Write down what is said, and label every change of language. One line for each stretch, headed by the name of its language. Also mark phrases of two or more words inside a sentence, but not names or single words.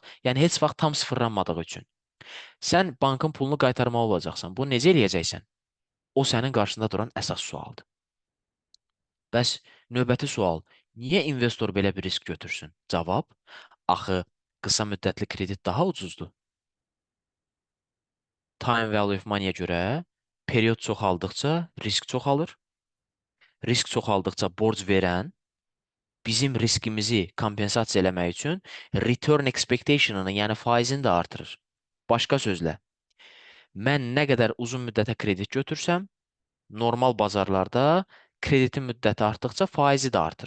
Azerbaijani: Yəni heç vaxt tam sıfırlanmadığı üçün. Sən bankın pulunu qaytarmalı olacaqsan. Bunu necə eləyəcəksən? O sənin qarşında duran əsas sualdır. Bəs növbəti sual, niyə investor belə bir risk götürsün? Cavab, axı qısa müddətli kredit daha ucuzdur.
English: Time value of money-
Azerbaijani: yə görə period çoxaldıqca risk çoxalır. Risk çoxaldıqca borc verən bizim riskimizi kompensasiya eləmək üçün
English: return expectation'ını,
Azerbaijani: yəni faizini də artırır. Başqa sözlə, mən nə qədər uzun müddətə kredit götürsəm, normal bazarlarda kreditin müddəti artdıqca faizi də artır.